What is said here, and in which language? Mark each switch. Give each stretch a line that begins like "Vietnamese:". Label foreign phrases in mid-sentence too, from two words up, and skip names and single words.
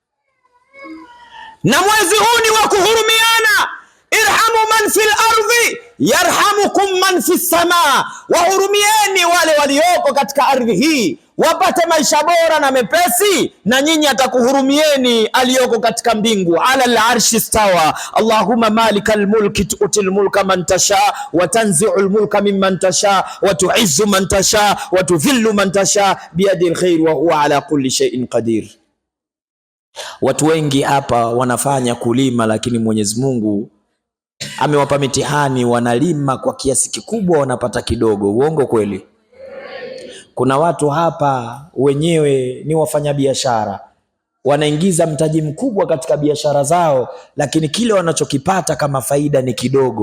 Swahili: Na mwezi huu ni wa kuhurumiana.
Arabic: ارحموا من في الأرض يرحمكم من في السماء,
Swahili: wahurumieni wale walioko katika ardhi hii wapate maisha bora na mepesi, na nyinyi atakuhurumieni aliyoko katika mbingu.
Arabic: على العرش استوى اللهم مالك الملك تؤتي الملك من تشاء وتنزع الملك ممن تشاء وتعز من تشاء وتذل من تشاء بيدك الخير وهو على كل شيء قدير.
Swahili: Watu wengi hapa wanafanya kulima, lakini Mwenyezi Mungu amewapa mitihani, wanalima kwa kiasi kikubwa, wanapata kidogo. Uongo kweli? Kuna watu hapa wenyewe ni wafanyabiashara, wanaingiza mtaji mkubwa katika biashara zao, lakini kile wanachokipata kama faida ni kidogo.